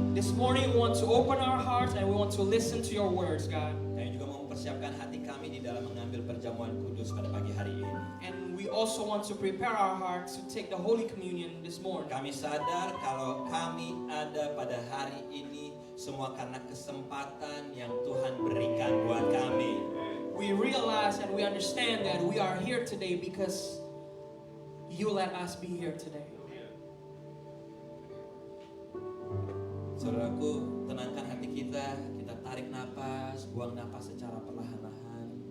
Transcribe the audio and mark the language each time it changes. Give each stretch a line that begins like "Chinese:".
English: This morning we want to open our hearts and we want to listen to your words, God.
Indonesian: Kami juga mau mempersiapkan hati kami di dalam mengambil perjamuan kudus pada pagi hari ini.
English: And we also want to prepare our hearts to take the Holy Communion this morning.
Indonesian: Kami sadar kalau kami ada pada hari ini semua karena kesempatan yang Tuhan berikan buat kami.
English: We realize and we understand that we are here today because you let us be here today.
Indonesian: Saudaraku, tenangkan hati kita, kita tarik napas, buang napas secara perlahan-lahan.